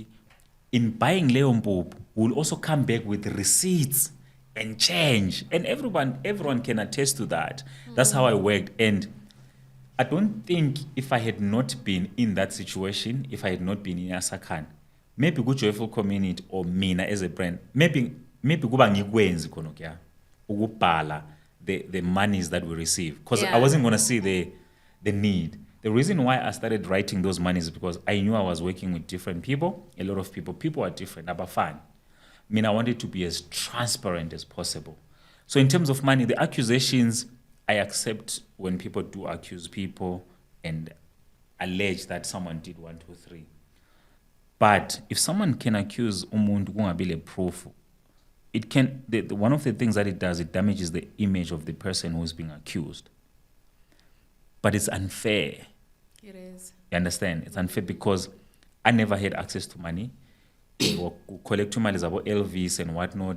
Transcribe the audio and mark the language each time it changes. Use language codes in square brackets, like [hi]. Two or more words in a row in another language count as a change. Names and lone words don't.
[en] In buying Leon, we'll also come back with receipts and change. And everyone can attest to that. That's how I worked. And I don't think if I had not been in that situation, if I had not been in Asakhane, maybe good joyful community or mina as a brand, maybe [zu] kuba ngikwenzi khona kya ukubhala [en] the monies that we receive, because I wasn't going to see the need. The reason why I started writing those monies is because I knew I was working with different people, a lot of people. People are different, but fine. I mean, I wanted to be as transparent as possible. So in terms of money, the accusations, I accept when people do accuse people and allege that someone did 1, 2, 3. But if someone can accuse [zu] umuntu kungabile [en] proof, it can. One of the things that it does, it damages the image of the person who is being accused. But it's unfair. It is. You understand? It's unfair because I never had access to money. Or collect money about LVs and whatnot.